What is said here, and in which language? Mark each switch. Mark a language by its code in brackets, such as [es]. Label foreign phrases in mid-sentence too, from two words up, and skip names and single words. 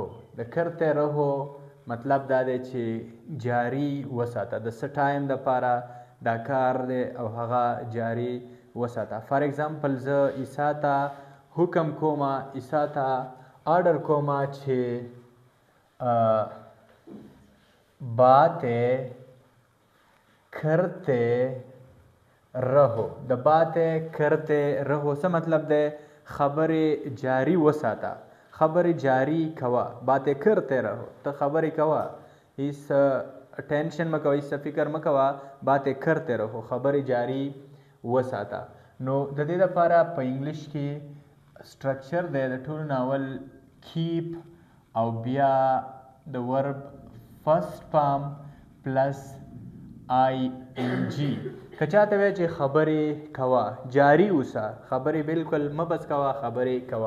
[ps] د [ur] کرتے رهو [ps] مطلب دا دی چې جاري وساته، د څه ټایم دپاره دا کار دی او هغه جاري وساته. [en] for example [ps] زه عیسی ته حکم کوم، عیسی ته آرډر کوم چې [ur] باتیں کرتے رہو. [ps] د [ur] باتیں کرتے رہو [ps] څه مطلب دی؟ خبرې جاري وساته، خبرې جاري کوه. [ur] باتیں کرتے رہو، [ps] ته خبرې کوه، هیڅ ټینشن مه کوه، هیڅ فکر مه کوه، [ur] باتیں کرتے رہو، [ps] خبرې جاري وساته. نو د دې دپاره په انګلیش کې سټرکچر دی د ټولو ناول کیپ او بیا د [en] verb first form plus ING. [ps] که چاته وایي چې خبرې کوه، جاري اوسه، خبرې بالکل مه بس کوه، خبرې کوه.